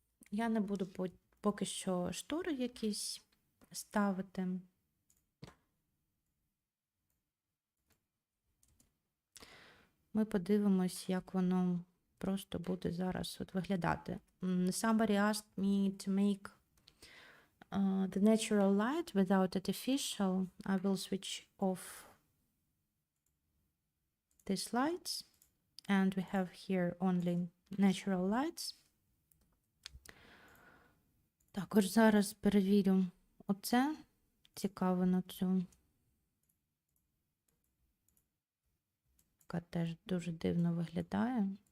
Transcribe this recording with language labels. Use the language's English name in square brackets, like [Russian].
[Ukrainian] Я не буду поки що штори якісь ставити. Ми подивимось, як воно просто буде зараз виглядати. [English] Somebody asked me to make the natural light without artificial. I will switch off these lights, and we have here only natural lights. [Ukrainian] Також зараз перевірю оце. Цікаво на цю. Яка теж дуже дивно виглядає.